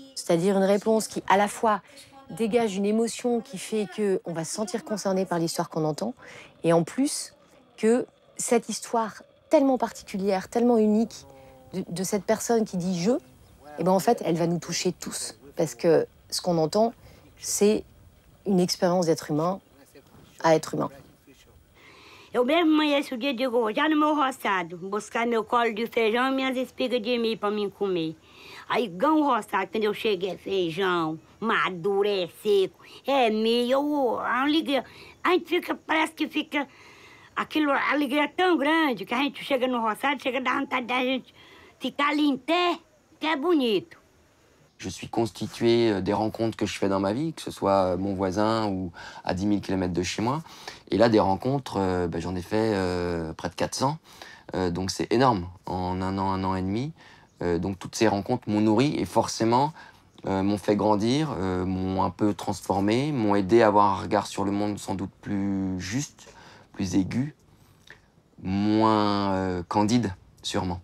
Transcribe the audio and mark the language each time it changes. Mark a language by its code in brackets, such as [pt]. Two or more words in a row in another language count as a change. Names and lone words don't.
[fr] C'est-à-dire une réponse qui, à la fois, dégage une émotion qui fait qu'on va se sentir concerné par l'histoire qu'on entend, et en plus, que cette histoire tellement particulière, tellement unique de cette personne qui dit « je », et ben en fait, elle va nous toucher tous. Parce que ce qu'on entend, c'est une expérience d'être humain à être humain. [pt] Eu mesmo amanheço o dia e digo, já no meu roçado, buscar meu colo de feijão e minhas espigas de milho para mim comer. Aí, gão roçado, quando eu cheguei, é feijão, maduro, é seco, é milho, a alegria. A gente fica, parece que fica, aquilo, a alegria é tão grande que a gente chega no roçado, chega a dar vontade da gente ficar ali em pé, que é bonito. [fr] Je suis constitué des rencontres que je fais dans ma vie, que ce soit mon voisin ou à 10 000 km de chez moi. Et là, des rencontres, j'en ai fait près de 400. Donc c'est énorme, en un an et demi. Donc toutes ces rencontres m'ont nourri et forcément m'ont fait grandir, m'ont un peu transformé, m'ont aidé à avoir un regard sur le monde sans doute plus juste, plus aigu, moins candide, sûrement.